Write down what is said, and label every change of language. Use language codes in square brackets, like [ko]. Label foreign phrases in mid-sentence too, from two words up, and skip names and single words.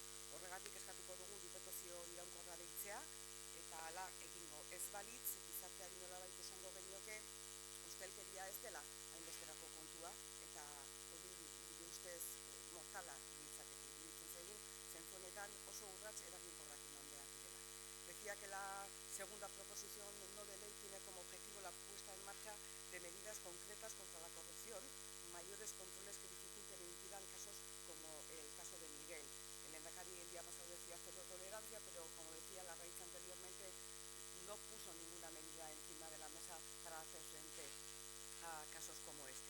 [eu] Horregatik eskatuko dugu diputazio iraunkorra deitzea, eta hala egingo ez balitz, gizarteari nolabait esango genioke, ustelkeria ez dela hainbesterako kontua, eta hori gure ustez mortala iruditzen zaigu, zentzu honetan oso urrats eraginkorrak eman behar direla. [es] Decía que la segunda proposición no de ley tiene como objetivo la puesta en marcha de medidas concretas contra la corrupción, mayores controles que dificulten e impidan casos como el caso de Miguel. El lehendakari el día pasado decía cero tolerancia, pero como decía la raíz anteriormente, no puso ninguna medida encima de la mesa para hacer frente a casos como este.